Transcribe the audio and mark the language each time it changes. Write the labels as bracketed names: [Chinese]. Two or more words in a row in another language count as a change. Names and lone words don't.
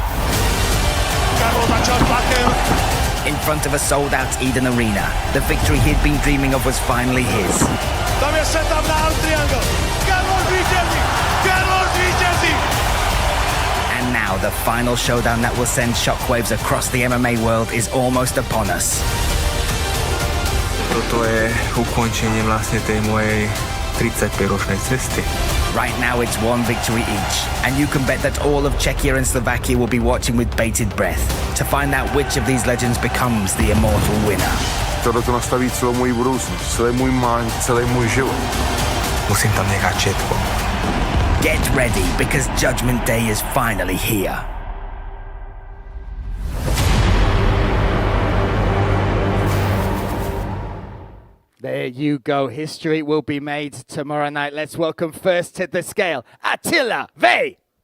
[English] In front of a sold-out Eden Arena, the victory he'd been dreaming of was finally his. And now the final showdown that will send shockwaves across the MMA world is almost upon us. [Slovak] Toto je ukončenie vlastne tej mojej 35-ročnej cesty. [English] Right now it's one victory each, and you can bet that all of Czechia and Slovakia will be watching with bated breath to find out which of these legends becomes the immortal winner. [Czech] Tohle to nastaví celou moji budoucnost, celý můj mind, celý můj život. [Slovak] Musím tam nechať všetko. [English] Get ready, because Judgment Day is finally here. There you go. History will be made tomorrow night. Let's welcome first to the scale, Attila Vey.